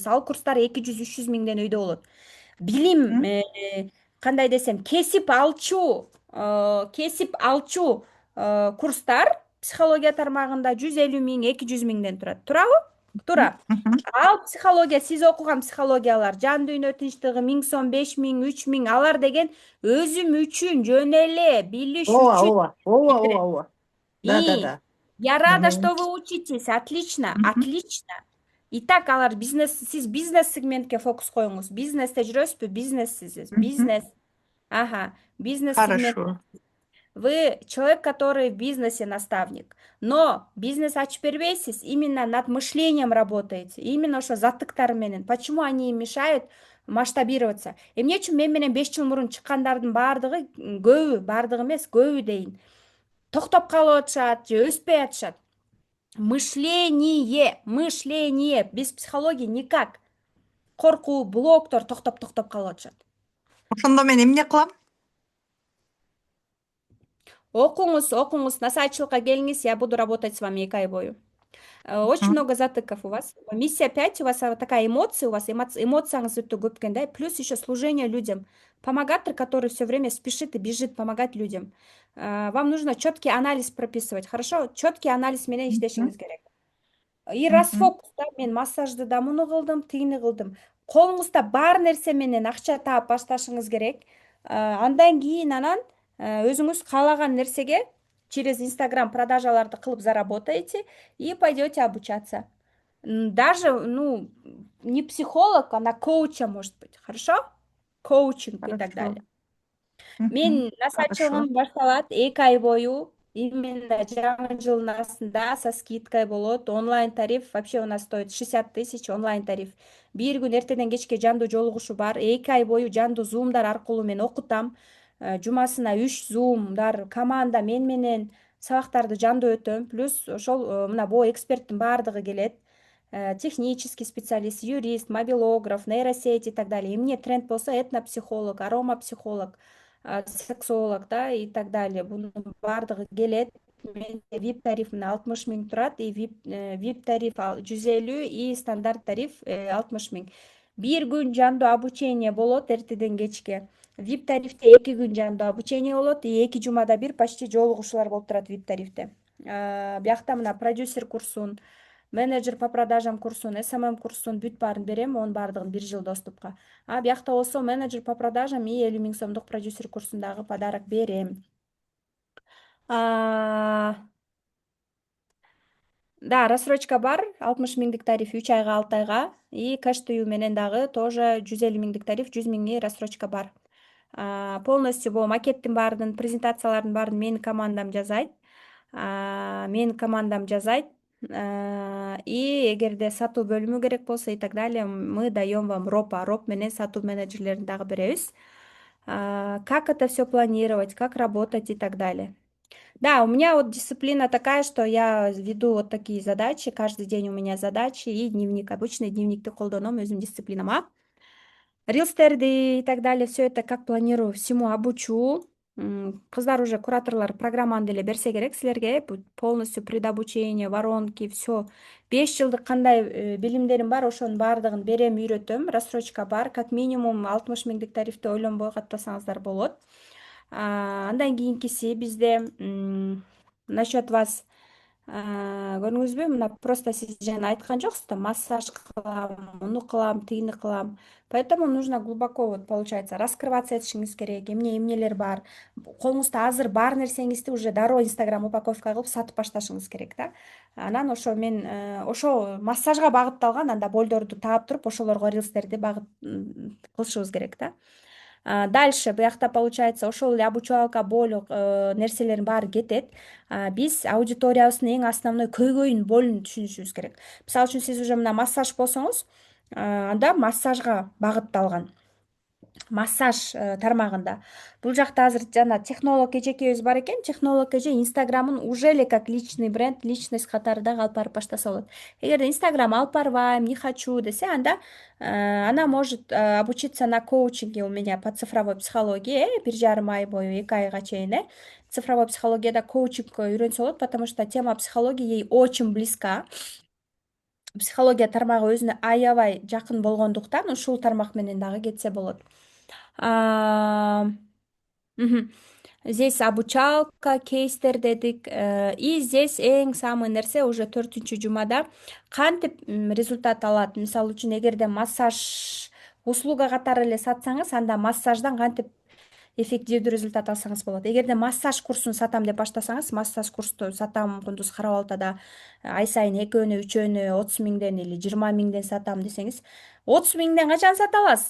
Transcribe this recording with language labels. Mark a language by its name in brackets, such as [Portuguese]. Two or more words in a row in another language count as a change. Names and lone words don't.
[Kyrgyz] Ал курстар 200-300 миңден өйдө болот. Билим, кандай десем, кесип алчу курстар психология тармагында 150 миң, 200 миңден турат. Турабы? Тура. Ал психология, сиз окуган психологиялар, жан дүйнө тынчтыгы 1000 сом, 5000, 3000, алар деген өзүм үчүн жөн эле билиш үчүн. Ооба. Да. [Russian] Я рада, что вы учитесь. Отлично, отлично. Итак, [Kyrgyz] алар сиз бизнес сегментке фокус коюңуз. Бизнесте жүрөсүзбү? Бизнессиз. Бизнес. Ага, бизнес сегмент. [Russian] Хорошо. Вы человек, который в бизнесе наставник, но [Kyrgyz] бизнес ачып бербейсиз, [Russian] именно над мышлением работаете, именно [Kyrgyz] ошо заттыктар менен. [Russian] Почему они им мешают масштабироваться? [Kyrgyz] Эмне үчүн мен менен 5 жыл мурун чыккандардын баардыгы, көбү, баардыгы эмес, көбү дейин, токтоп калып атышат же өспөй атышат? [Russian] Мышление, без психологии никак. [Kyrgyz] Коркуу, блоктор токтоп калып атышат. Ошондо мен эмне кылам? Окуңуз, на сайтчылыкка келиңиз, [Russian] я буду работать с вами [Kyrgyz] 2 ай бою. [Russian] Очень много затыков у вас. Миссия 5 у вас такая эмоция, у вас [Kyrgyz] эмоцияңыз өтө көп экен да. [Russian] Плюс еще служение людям. Помогатор, который все время спешит и бежит помогать людям. Вам нужно четкий анализ прописывать, хорошо? Четкий анализ [Kyrgyz] менен иштешиңиз керек. [Russian] И расфокус, [Kyrgyz] да, мен массажды да муну кылдым, тигини кылдым. Колуңузда бар нерсе менен акча таап башташыңыз керек. Андан кийин өзүңүз каалаган нерсеге через Инстаграм продажаларды кылып [Russian] заработаете и пойдете обучаться. Даже, не психолог, а на коуча может быть, хорошо? Коучинг и так далее. [Kyrgyz] Мен насачылыгым башталат 2 ай бою. Именно жаңы жылдын астында [Russian] со скидкой [Kyrgyz] болот. [Russian] Онлайн тариф вообще у нас стоит 60 000 онлайн тариф. [Kyrgyz] Бир күн эртеден кечке жандуу жолугушуу бар. 2 ай бою жандуу зумдар аркылуу мен окутам. Жумасына 3 зумдар, команда мен менен сабактарды жандуу өтөм. Плюс ошол мына бул эксперттин баардыгы келет. [Russian] Технический специалист, юрист, мобилограф, нейросеть и так далее. [Kyrgyz] Эмне тренд болсо этнопсихолог, аромапсихолог, сексолог, да, [Russian] и так далее. [Kyrgyz] Бунун баардыгы келет. Менде VIP тариф 60 000 турат, [Russian] и VIP тариф 150 и стандарт тариф 60 000. [Kyrgyz] Бир күн жандуу обучение болот эртеден кечке. VIP тарифте 2 күн жандуу обучение болот, и 2 жумада бир почти жолугушуулар болуп турат VIP тарифте. Биякта мына продюсер курсун, [Russian] менеджер по продажам [Kyrgyz] курсун, SMM курсун бүт баарын берем, онун баардыгын 1 жыл доступка. Биякта болсо [Russian] менеджер по продажам и [Kyrgyz] 50 000 сомдук продюсер курсундагы подарок берем. Да, рассрочка бар, 60 000 тариф 3 айга 6 айга, и кэш тыюу менен дагы тоже 150 000 тариф 100 000 рассрочка бар. Полностью бул макеттин баарын, презентациялардын баарын менин командам жасайт. И эгерде сатуу бөлүмү керек болсо [Russian] и так далее, мы даем вам [Kyrgyz] роп менен сатуу менеджерлерин дагы беребиз. [Russian] Как это все планировать, как работать и так далее. Да, у меня вот дисциплина такая, что я веду вот такие задачи, каждый день у меня задачи и дневник, обычный [Kyrgyz] дневникти колдоном өзүм дисциплинама. [Russian] Рилстерди и так далее, все это как планирую, всему обучу. [Kyrgyz] Кыздар уже кураторлор программаны деле берсе керек силерге, [Russian] полностью предобучение, воронки, все. [Kyrgyz] 5 жылдык кандай билимдерим бар, ошонун баардыгын берем, үйрөтөм. Рассрочка бар, [Russian] как минимум [Kyrgyz] 60 000 тарифти ойлонбой каттасаңыздар болот. Андан кийинкиси бизде [Russian] насчет вас [Kyrgyz] көрдүңүзбү, мына просто сиз жана айткан жоксуз да, массаж кылам, муну кылам, тигини кылам. [Russian] Поэтому нужно глубоко, вот получается, раскрываться [Kyrgyz] этишиңиз керек, эмнелер бар. Колуңузда азыр бар нерсеңизди уже дароо Инстаграм упаковка кылып сатып башташыңыз керек да. Анан ошо мен ошо массажга багытталган анда болдорду таап туруп ошолорго рилстерди кылышыбыз керек да. Дальше биякта получается ошол эле обучалка болу нерселердин баары кетет. Биз аудиториябыздын эң основной көйгөйүн, болун түшүнүшүбүз керек. Мисалы үчүн сиз уже мына массаж болсоңуз, анда массажга багытталган. Массаж тармагында. Бул жакта азыр жана технолог эжекебиз бар экен. Технолог эже Инстаграмын уже эле [Russian] как личный бренд, [Kyrgyz] личность катары дагы алып барып баштаса болот. Эгерде Инстаграм алып барбайм, [Russian] не хочу [Kyrgyz] десе, анда [Russian] она может обучиться на коучинге у меня по цифровой психологии [Kyrgyz] 1,5 ай бою, 2 айга чейин. Цифровой психологияда коучинг үйрөнсө болот, [Russian] потому что тема психологии ей очень близка. [Kyrgyz] Психология тармагы өзүнө аябай жакын болгондуктан ушул тармак менен дагы кетсе болот. [Russian] Здесь обучалка, [Kyrgyz] кейстер дедик. [Russian] И здесь [Kyrgyz] эң самый нерсе уже 4-чү жумада кантип результат алат. Мисалы үчүн эгерде массаж услуга катары эле сатсаңыз, анда массаждан кантип эффективдүү результат алсаңыз болот. Эгерде массаж курсун сатам деп баштасаңыз, массаж курсту сатам, кундуз карап алтада ай сайын 2-3 30 миңден или 20 миңден сатам десеңиз, 30 миңден качан сата аласыз?